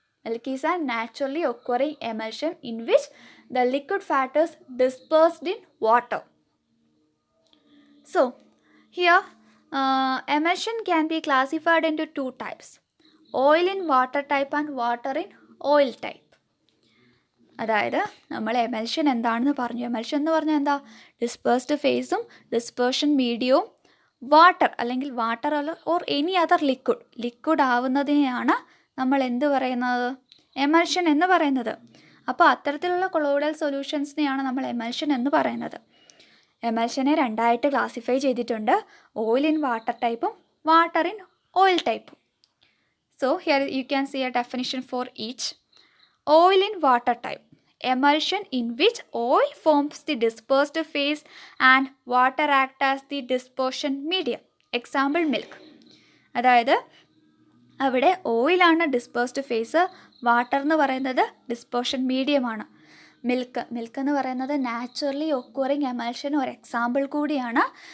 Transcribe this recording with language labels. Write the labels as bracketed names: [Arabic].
[English] Milk is a naturally occurring emulsion in which the liquid fat is dispersed in water. So, here emulsion can be classified into two types: oil in water type and water in oil type. [Malayalam] അതായത് നമ്മൾ emulsion എന്താണെന്ന് പറഞ്ഞു. Emulsion എന്ന് പറഞ്ഞാൽ എന്താ? Dispersed ഫേസും dispersion മീഡിയവും water അല്ലെങ്കിൽ water or any other liquid ആവുന്നതിനെയാണ് നമ്മൾ എന്ത് പറയുന്നത്? എമൽഷൻ എന്ന് പറയുന്നത്. അപ്പോൾ അത്തരത്തിലുള്ള കൊളോയിഡൽ സൊല്യൂഷൻസിനെയാണ് നമ്മൾ എമൽഷൻ എന്ന് പറയുന്നത്. എമൽഷനെ രണ്ടായിട്ട് ക്ലാസിഫൈ ചെയ്തിട്ടുണ്ട്: ഓയിൽ ഇൻ വാട്ടർ ടൈപ്പും വാട്ടർ ഇൻ ഓയിൽ ടൈപ്പും. [English] So here you can see a definition for each. Oil in water type: emulsion in which oil forms the dispersed phase and water act as the dispersion medium. Example milk. [Malayalam] അതായത് അവിടെ ഓയിലാണ് dispersed face, water എന്ന് പറയുന്നത് dispersion മീഡിയമാണ്. Milk എന്ന് പറയുന്നത് naturally occurring emulsion ഒരു example കൂടിയാണ്.